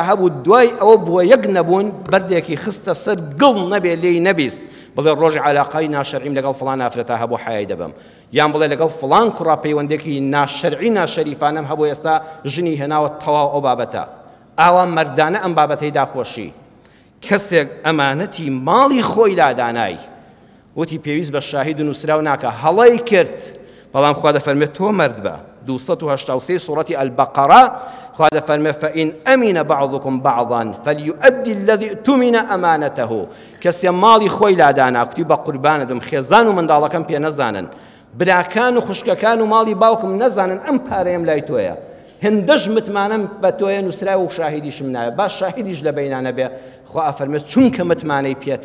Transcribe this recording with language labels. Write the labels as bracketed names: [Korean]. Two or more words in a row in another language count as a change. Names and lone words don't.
[Central Kurdish] هەبوو دوای ئەوە بووە یەک نەبوون بەردێکی خستە سەر گڵ نەبێ لێی نەبیست بڵێ ڕۆژی عەلاقەی ناشەرعیم لەگەڵ فڵان ئافرەتە هەبوو حەیای دەبم یان بڵێ لەگەڵ فڵان کوڕا پەیوەندێکی ناشەرعی ناشەریفانەم هەبوو ئێستا ژنی هێناوە تەواو ئەو بابەتە ئاوا مەردانە ئەم بابەتەی داپۆشی کەسێک ئەمانەتی ماڵی خۆی لادانای وتی پێویست بە شاهید و نووسراو ناکە هەڵەی کرد بەڵام خوا دەفەرمێت تۆ مەرد بە 283 سوورەتی البقرة خوا دەفەرمێ [Arabic] فإن أمن بعضكم بعضا فليؤدي الذي اؤتمن أمانته [Central Kurdish] کەسێ ماڵی خۆی لادانا کوتی بە قوربانە دم خێزان و منداڵەکەم پێ نەزانن براکان و خوشکەکان و ماڵی باوکم نەزانن ئەم پارەیەم لای تۆیە هێندەش متمانەم بە تۆیە نووسراوە و شاهیدیشم نایە باش شاهیدیش لە بەینانە بێ خوا ئەفەرمێت چونکە متمانەی پێتە